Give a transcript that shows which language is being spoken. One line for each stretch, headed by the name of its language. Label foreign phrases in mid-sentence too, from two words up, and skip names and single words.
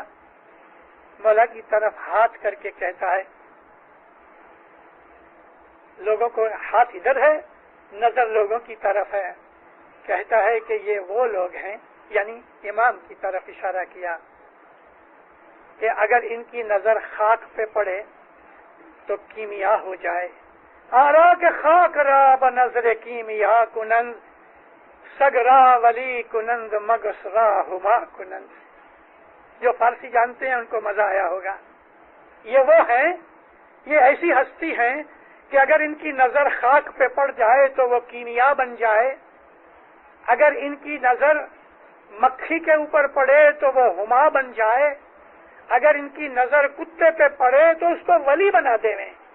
Urdu: مولا کی طرف ہاتھ کر کے کہتا ہے، لوگوں کو ہاتھ ادھر ہے، نظر لوگوں کی طرف ہے. کہتا ہے کہ یہ وہ لوگ ہیں، یعنی امام کی طرف اشارہ کیا، کہ اگر ان کی نظر خاک پہ پڑے تو کیمیا ہو جائے.
Persian: آرا کے خاک را بنظر کیمیا کنند، سگرا ولی کنند مگس را ہما کنند.
Urdu: جو فارسی جانتے ہیں ان کو مزہ آیا ہوگا. یہ وہ ہیں، یہ ایسی ہستی ہیں کہ اگر ان کی نظر خاک پہ پڑ جائے تو وہ کیمیا بن جائے، اگر ان کی نظر مکھی کے اوپر پڑے تو وہ ہما بن جائے، اگر ان کی نظر کتے پہ پڑے تو اس کو ولی بنا دیویں۔